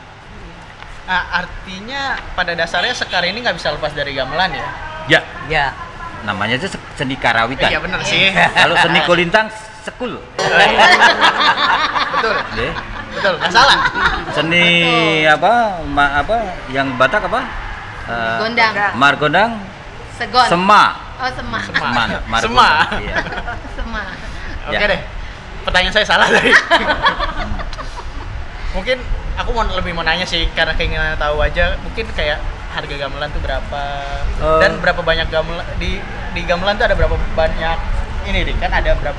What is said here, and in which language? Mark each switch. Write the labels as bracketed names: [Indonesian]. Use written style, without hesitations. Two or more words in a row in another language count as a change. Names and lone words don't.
[Indonesian] Nah, artinya pada dasarnya Sekar ini nggak bisa lepas dari gamelan ya? Ya, Ya, namanya aja seni karawitan. Iya benar sih. Kalau seni kulintang sekul. Betul. Ya. Betul, nggak salah. Seni apa yang Batak apa? Gondang. Margondang, Segon. Sema. Oh, Sema. Sema. Iya. Sema. Oke Ya. deh. Pertanyaan saya salah tadi. Mungkin aku lebih mau nanya sih karena keinginan tahu aja. Mungkin kayak harga gamelan tuh berapa dan berapa banyak gamelan di gamelan tuh ada berapa banyak ini nih kan ada berapa